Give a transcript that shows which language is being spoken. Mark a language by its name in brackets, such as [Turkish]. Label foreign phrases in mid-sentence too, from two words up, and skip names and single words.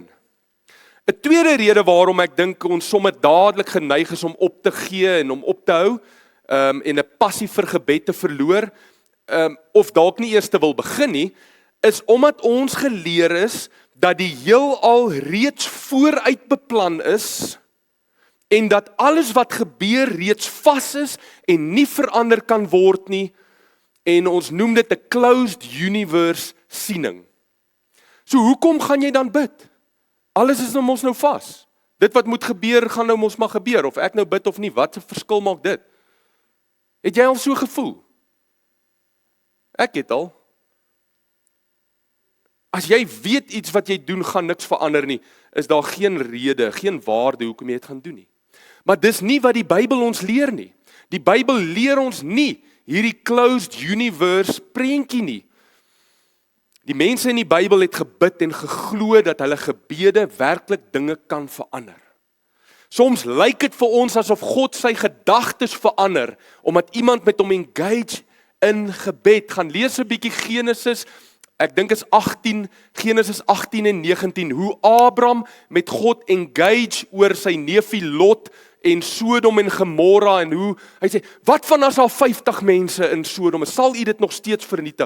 [Afrikaans] 'n tweede rede waarom ek dink ons sommer dadelik geneig is om op te gee en om op te hou, en 'n passie vir gebed te verloor, of dalk nie eers te wil begin nie, is omdat ons geleer is dat die heelal reeds vooruit beplan is en dat alles wat gebeur reeds vas is en nie verander kan word nie, en ons noem dit 'n [English] closed universe [Afrikaans] siening. So hoekom gaan jy dan bid? Alles is mos nou vas. Dit wat moet gebeur, gaan nou mos maar gebeur, of ek nou bid of nie, wat 'n verskil maak dit? Het jy al so gevoel? Ek het al. As jy weet iets wat jy doen gaan niks verander nie, is daar geen rede, geen waarde hoekom jy dit gaan doen nie. Maar dis nie wat die Bybel ons leer nie. Die Bybel leer ons nie hierdie [English] closed universe [Afrikaans] prentjie nie. Die mense in die Bybel het gebid en geglo dat hulle gebede werklik dinge kan verander. Soms lyk dit vir ons asof God sy gedagtes verander, omdat iemand met hom engage in gebed. Gaan lees 'n bietjie Genesis, ek dink is 18, Genesis 18 en 19, hoe Abraham met God engage oor sy neefie Lot en Sodom en Gomorra, en hoe hy sê, wat van as daar 50 mense in Sodom is, sal u dit nog steeds vernietig?